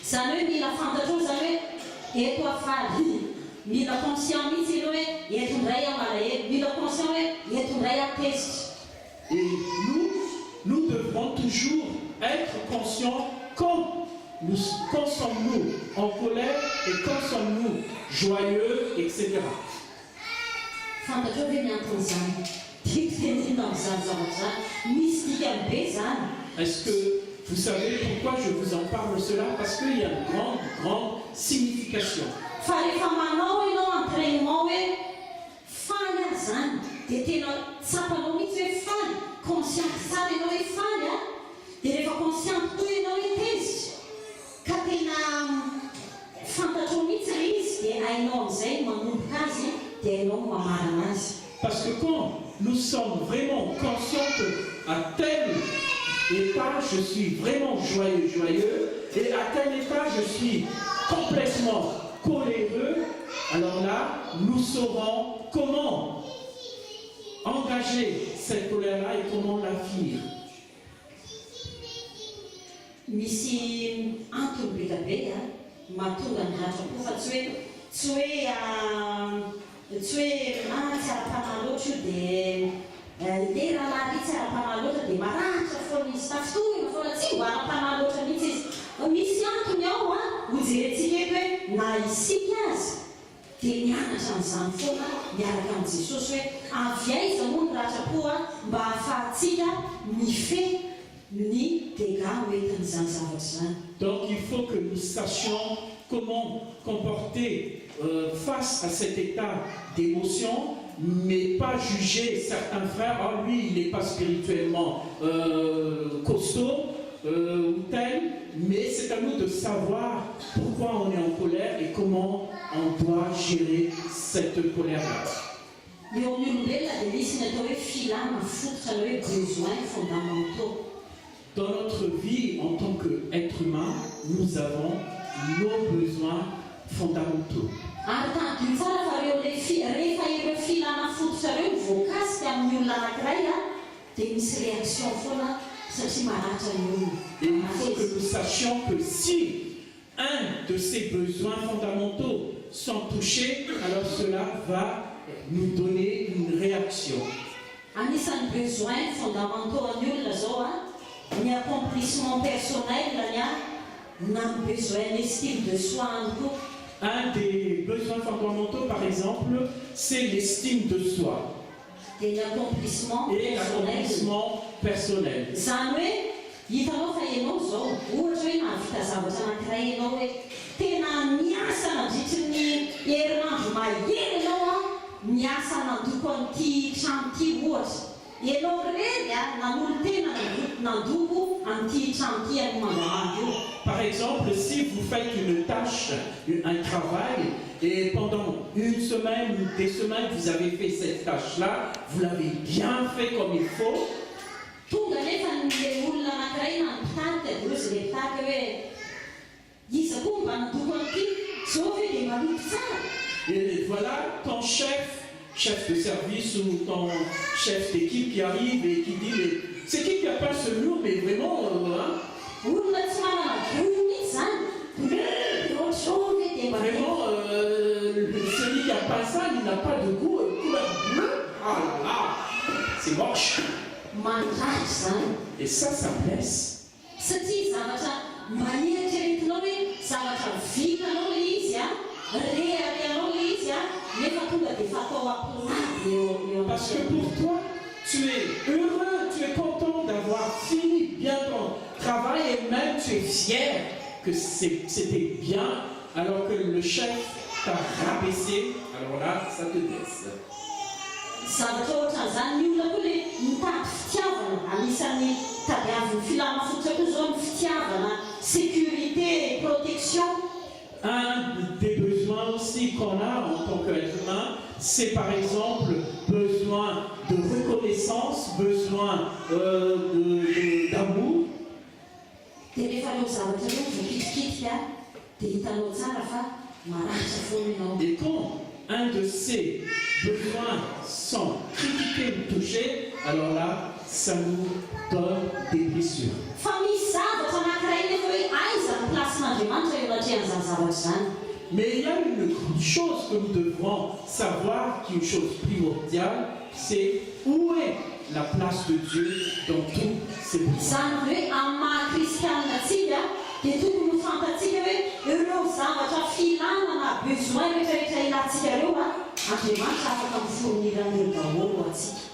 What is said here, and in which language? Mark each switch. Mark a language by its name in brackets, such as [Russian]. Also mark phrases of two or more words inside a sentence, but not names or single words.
[French] Et nous devrons toujours être conscients quand sommes-nous en colère et quand sommes-nous joyeux, etc. Est-ce que Vous savez pourquoi je vous en parle cela? Parce qu'il y a une grande signification. [Malagasy] Fa rehefa manao ianao entraînement hoe faly azy zany dia tena tsapanao mihitsy hoe faly, consciente tsara ianao hoe faly a, dia rehefa consciente toa ianao hoe tezitra ka tena fantatrao mihitsy le izy dia hainao amin'izay manomboka azy dia hainao mamarana azy. [French] Parce que quand nous sommes vraiment conscients qu'à tel état je suis vraiment joyeux, et à tel état je suis complètement coléreux, alors là, nous saurons comment engager cette colère-là et comment la fuir. [Malagasy] Misy antony bekabe mahatonga ny ratra-po fa tsy hoe tsy ara-panahy loatra io dia rahalahy tsy ara-panahy loatra dia maratra foana izy tafitohina foana tsy mba ara-panahy loatra mihitsy izy. Misy antony ao ho jerentsika eto hoe na isika azy dia mianatra amin'izany foana miaraka amin'i Jesosy hoe avy aiza moa ny ratra-po mba ahafahantsika mifehy ny dégâts hoentin'izany zavatra zany. [French] Donc il faut que nous sachions comment comporter face à cet état d'émotion, mais pas juger certains frères, oh lui il n'est pas spirituellement costaud ou tel, mais c'est à nous de savoir pourquoi on est en colère et comment on doit gérer cette colère-là. [Malagasy] Eo amin'ny olombelona dia misy ny atao hoe filana fototra ny hoe [French] besoins fondamentaux. Dans notre vie en tant qu'être humain, nous avons nos besoins fondamentaux. [Malagasy] Ary tadiny tsara fa rehefa ireo filana fototra ireo voakasika amin'ny olona anankiray dia misy réaction foana satria maratra ny olona. [French] Et il faut que nous sachions que si un de ces besoins fondamentaux sont touchés, alors cela va nous donner une réaction. [Malagasy] Anisan'ny [French] besoins fondamentaux [Malagasy] ny olona zao ny [French] accomplissement personnel [Malagasy] na ny [French] besoin d'estime de soi [Malagasy] ihany koa. [French] Un des besoins fondamentaux, par exemple, c'est l'estime de soi et l'accomplissement personnel. [Malagasy] Zany hoe hitanao fa ianao zao ohatra hoe nahavita zavatra anankiray ianao hoe tena miasa nandritry ny herinandro mahery ianao miasa nandoko an'ity trano ity ohatra. Ianao rery nanolo tena nandoko an'ity trano ity any mangamanga io. [French] Par exemple, si vous faites une tâche, un travail, et pendant une semaine ou des semaines, vous avez fait cette tâche-là, vous l'avez bien fait comme il faut. [Malagasy] Tonga nefa le olona anankiray nampitady dia izy le mitady hoe iza koa mba nandoko an'ity zao ve dia maloto tsara. [French] Et voilà ton chef de service ou ton chef d'équipe qui arrive et qui dit c'est qui a peint ce mur, mais vraiment [Malagasy] olona tsy manana volo mihitsy zany ohatrao ve dia [French] vraiment celui qui a peint ça, il n'a pas de goût couleur bleue. Ah là là, c'est moche. [Malagasy] Mandratra zany. [French] Et ça blesse. [Malagasy] Satria zavatra manieritreretinao hoe zavatra vitanao le izy reharehanao le izy nefa tonga dia fatao ampilady eo. [French] Parce que pour toi, tu es heureux, tu es content d'avoir fini bien ton travail et même tu es fier que c'était bien alors que le chef t'a rabaissé. Alors là, ça te blesse. [Malagasy] Zavatra ohatran'izany ny olona koa le mitady fitiavana anisan'ny tadiavin'ny filana fototra koa zao ny fitiavana [French] sécurité et protection. Un des besoins aussi qu'on a en tant qu'être humain, c'est par exemple besoin de reconnaissance, besoin d'amour. [Malagasy] Dia rehefa leo zavatra io voakitikitika dia hitanao tsara fa maratra foana ianao. [French] Et quand un de ces besoins sont critiqués ou touchés, alors là, ça nous donne des blessures. [Malagasy] Fa misy zavatra anankiray nefa hoe aiza ny placen'Andriamanitra eo anatrihan'izany zavatra zany. [French] Mais il y a une chose que nous devrons savoir, qui est une chose primordiale, c'est où est la place de Dieu dans tous ces besoins. [Malagasy] Zany hoe amin'ny maha-kristianina atsika dia tokony ho fantatsika hoe ireo zavatra filana na besoin rehetrarehetra ilantsika ireo Andriamanitra afaka mifournirana daholo atsika.